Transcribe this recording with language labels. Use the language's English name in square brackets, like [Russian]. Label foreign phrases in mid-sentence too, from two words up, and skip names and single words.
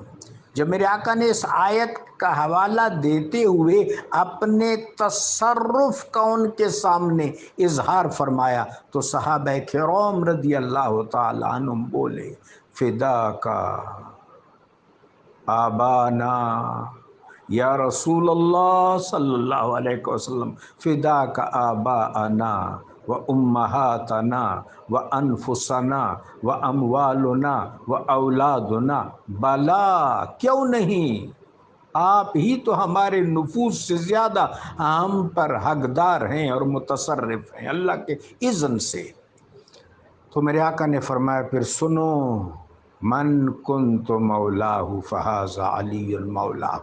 [Urdu] جب میرے آقا نے اس آیت کا حوالہ دیتے ہوئے اپنے تصرف کا ان کے سامنے اظہار فرمایا تو صحابہ کرام [Arabic] رضی اللہ تعالی عنہم [Urdu] بولے، [Arabic] فداک آبانا یا رسول اللہ صلی اللہ علیہ وسلم، فداک آباءنا و امہاتنا و انفسنا و اموالنا و اولادنا۔ [Urdu] بلا، کیوں نہیں، آپ ہی تو ہمارے نفوس سے زیادہ ہم پر حقدار ہیں اور متصرف ہیں اللہ کے اذن سے۔ تو میرے آقا نے فرمایا پھر سنو، [Arabic] من کنت مولاہ فہذا علی مولاہ۔